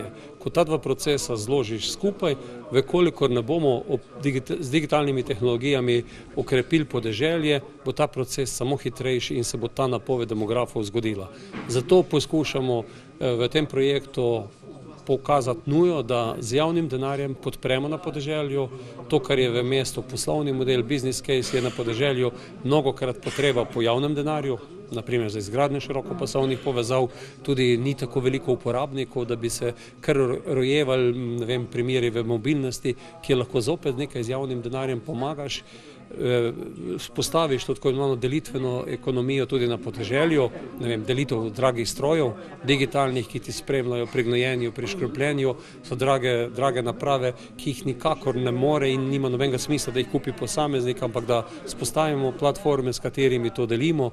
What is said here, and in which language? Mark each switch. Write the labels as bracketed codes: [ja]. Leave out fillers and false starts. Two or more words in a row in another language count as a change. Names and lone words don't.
[sl] Ko ta dva procesa zložiš skupaj, vekolikor ne bomo z digitalnimi tehnologijami okrepili podeželje, bo ta proces samo hitrejši in se bo ta napoved demografov zgodila. Zato poskušamo v tem projektu pokazati nujo, da z javnim denarjem podpremo na podeželju to, kar je v mestu poslovni model, [en] business case, [sl] je na podeželju mnogokrat potreba po javnem denarju, naprimer za izgradnjo širokopasovnih povezav, tudi ni tako veliko uporabnikov, da bi se kar rojevali primeri v mobilnosti, kjer lahko zopet nekaj z javnim denarjem pomagaš, vzpostaviš to tako imenovano delitveno ekonomijo tudi na podeželju, delitev dragih strojev, digitalnih, ki ti spremljajo pri gnojenju, pri škropljenju, so drage naprave, ki jih nikakor ne more in nima nobenega smisla, da jih kupi posameznik, ampak da vzpostavimo platforme, s katerimi to delimo.